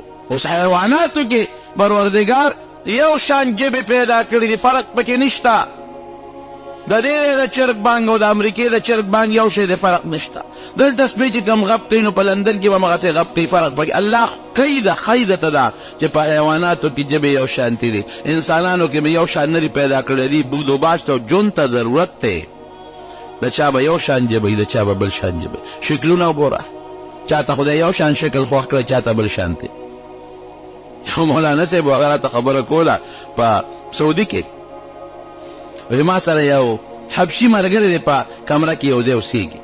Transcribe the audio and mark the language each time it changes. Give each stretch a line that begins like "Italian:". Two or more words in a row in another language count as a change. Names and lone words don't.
Pashto: اوس حیواناتو کې پروردګار یو شان ژبې پیدا کړي دي، فرق پکې نشته. د دې د چرګ بانګ او د امریکې د چرګ بانګ یو شی د فرق نشته. دلته سپی چې کم غپ کوي نو په لندن کې به همغسې غپ کوي، فرق پکې الله قیده خیدته ده چې په حیواناتو کې ژبې یو شانتي دي. انسانانو کې به یو شان نه دي پیدا کړی دي. بود و باش ته ژوند ته ضرورت دی، د چا به یو شان ژبه وي، د چا به بل شان ژبه. شکلونه وګوره، چا ته خدای یو شان شکل خوښ کړی، چا ته بل شانتي. یو مولانا صاحب هغه راته خبره کوله په سعودي کې، وایي ما سره یو حبشي ملګری دی په کمره کې یو ځای اوسېږي.